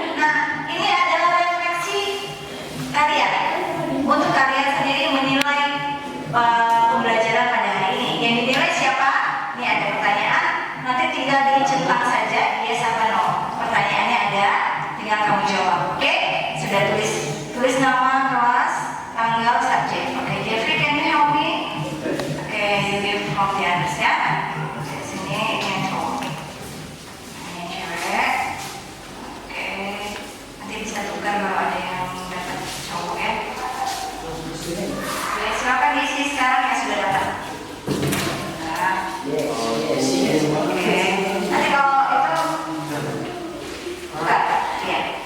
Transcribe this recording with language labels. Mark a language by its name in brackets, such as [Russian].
[Indonesian] Nah, ini adalah refleksi kalian untuk kalian sendiri menilai pembelajaran pada hari ini. Yang dinilai siapa? Ini ada pertanyaan, nanti tinggal dicentang saja yes apa no. Pertanyaannya ada, tinggal kamu jawab. Oke? Sudah tulis nama, kelas, tanggal, subjek. [English] Oke, Jeffrey, can you help me? Oke, you give from the others ya. [Indonesian] Oke, sini ini yang cowok. Ini yang cewek. Oke, nanti bisa tukar kalau ada yang dapat cowok ya. Oke, silakan diisi sekarang yang sudah dapat. Nah. Oke, nanti kalau itu buka, lihat.